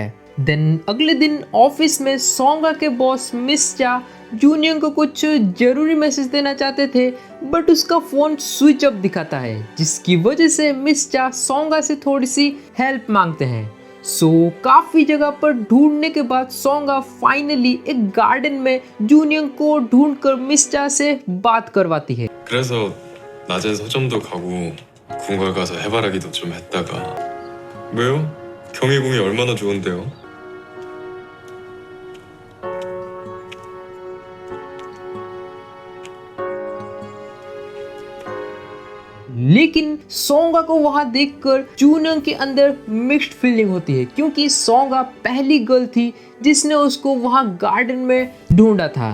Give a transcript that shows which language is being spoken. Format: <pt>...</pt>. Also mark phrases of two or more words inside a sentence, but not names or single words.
<hi>देन अगले दिन ऑफिस में सोंगा के बॉस मिस चा जूनियंग को कुछ जरूरी मैसेज देना चाहते थे, बट उसका फोन</hi> <en>switch off</en> <hi>दिखाता है, जिसकी वजह से मिस चा सोंगा से थोड़ी सी हेल्प मांगते हैं। काफी जगह पर ढूंढने के बाद सोंगा फाइनली एक गार्डन में जूनियंग को ढूंढकर मिस चा से बात करवाती है।</hi> <ko>그래서 낮엔 서점도 가고 궁궐 가서 해바라기도 좀 했다가 왜요? 경희궁이 얼마나 좋은데요?</ko> <hi>लेकिन सोंगा को वहां देखकर जूनियंग के अंदर</hi> <en>mixed feeling</en> <hi>होती है, क्योंकि सोंगा पहली गर्ल थी जिसने उसको वहां गार्डन में ढूंढा था।</hi>